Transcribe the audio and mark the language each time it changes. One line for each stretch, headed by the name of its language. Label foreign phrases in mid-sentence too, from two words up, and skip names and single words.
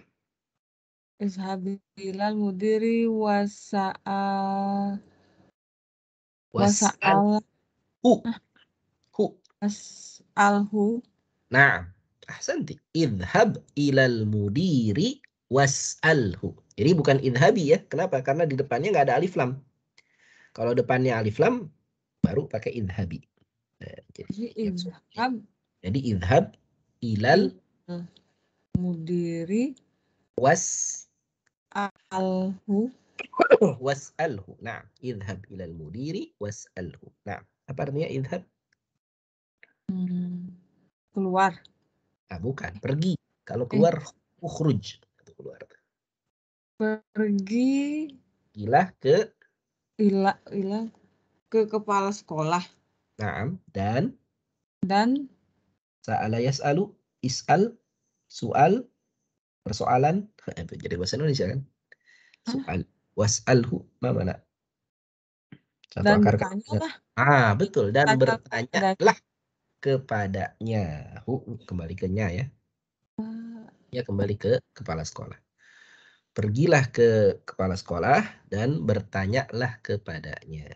Arabic: اذهبي إلى المدير واسأله. نعم، أحسنت. اذهب إلى المدير واسأله.
Indonesian: Jadi bukan idhabi ya. Kenapa? Karena di depannya nggak ada alif lam. Kalau depannya alif lam, baru pakai idhabi. Nah, jadi
Arabic: اذهب إلى المدير واسأله. نعم، اذهب إلى المدير واسأله.
Indonesian: Nah, apa artinya idhab? Keluar. Bukan, pergi. Kalau keluar, ukhruj. Keluar. Pergi. Ilah ke kepala sekolah. Nah, dan Dan
Arabic: سأل يسأل اسأل سؤال,
Indonesian: persoalan. Itu jadi bahasa Indonesia kan?
Arabic: سؤال واسأله.
Indonesian: Mana? Satu dan akar bertanya kata. lah. Betul. Dan Tanya bertanyalah kepadanya. Kembali ke nya ya. Ya kembali ke kepala sekolah. Pergilah ke kepala sekolah dan bertanyalah kepadanya.